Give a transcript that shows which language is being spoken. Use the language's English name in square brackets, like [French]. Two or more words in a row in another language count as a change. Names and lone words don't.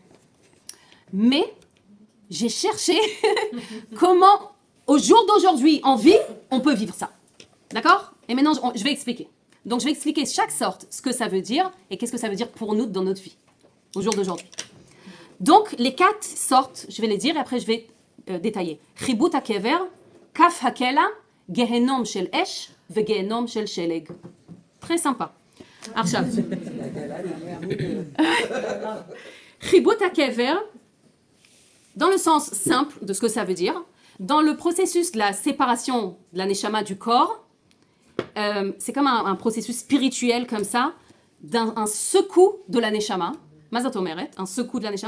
[French] Mais j'ai cherché comment, au jour d'aujourd'hui, en vie, on peut vivre ça. D'accord? Et maintenant, je vais expliquer. Donc, je vais expliquer chaque sorte, ce que ça veut dire, et qu'est-ce que ça veut dire pour nous dans notre vie, au jour d'aujourd'hui. Donc, les 4 sortes, je vais les dire, et après, je vais détailler. [Hebrew] חיבוט הקבר, כף הקלע, גיהנום של אש, וגיהנום של שלג. [French] Très sympa. Arshav. [Hebrew] חיבוט הקבר, [French] dans le sens simple de ce que ça veut dire, dans le processus de la séparation de la neshama du corps, c'est comme un processus spirituel comme ça, un secou de la neshama, [Hebrew] מה זאת אומרת, [French] un secou de la neshama.